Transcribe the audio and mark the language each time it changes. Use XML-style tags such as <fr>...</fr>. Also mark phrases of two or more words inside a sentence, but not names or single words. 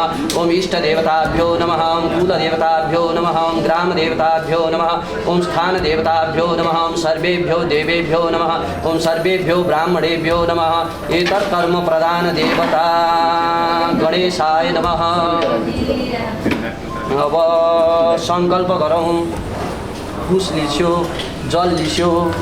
<sa>ओम इष्टदेवताभ्यो नमः। ओम कुलदेवताभ्यो नमः। ओम ग्रामदेवताभ्यो नमः। ओम स्थानदेवताभ्यो नमः। ओम सर्वेभ्यो देवेभ्यो नमः। ओम सर्वेभ्यो ब्राह्मणेभ्यो नमः। एतत्कर्मप्रधानदेवता गणेशाय नमः।</sa> <ne>अब संकल्प गरौँ। कुश लिस्यो जल लिस्यो</ne>